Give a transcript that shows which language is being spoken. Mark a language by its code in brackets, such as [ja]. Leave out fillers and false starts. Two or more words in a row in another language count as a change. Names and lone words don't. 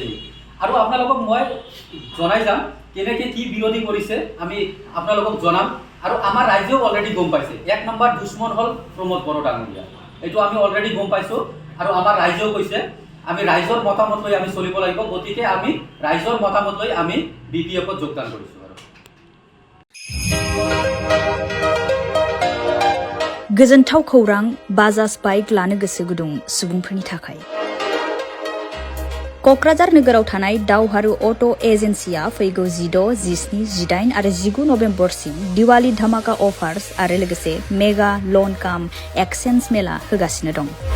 [as] আৰু আপোনালোকক মই জনাই যাম কেনেকৈ কি বিৰোধী কৰিছে, আমি আপোনালোকক জনাম। আৰু আমাৰ ৰাইজেও অলৰেডি গম পাইছে। 1 নম্বৰ দুশ্মন হ'ল প্ৰমোদ বড়ো ডাঙৰীয়া, এইটো আমি অলৰেডি গম পাইছোঁ। আৰু আমাৰ ৰাইজেও কৈছে আমি ৰাইজৰ মতামত লৈ আমি চলিব লাগিব, গতিকে আমি ৰাইজৰ মতামত লৈ আমি BPFত যোগদান কৰিছোঁ। [brx] गोजोनथाव खौरां बाजाज बाइक लानो गोसो गुदुं सुबुंफोरनि थाखाय। क'क्राझार नोगोराव थानाय दावहारु अट' एजेन्सिया फैगौ 16, 17, 18 आरो 19 नभेम्बरसिम दिवाली धामाका अफार्स आरो लोगोसे [en] mega loan cum exchange [brx] मेला होगासिनो दं।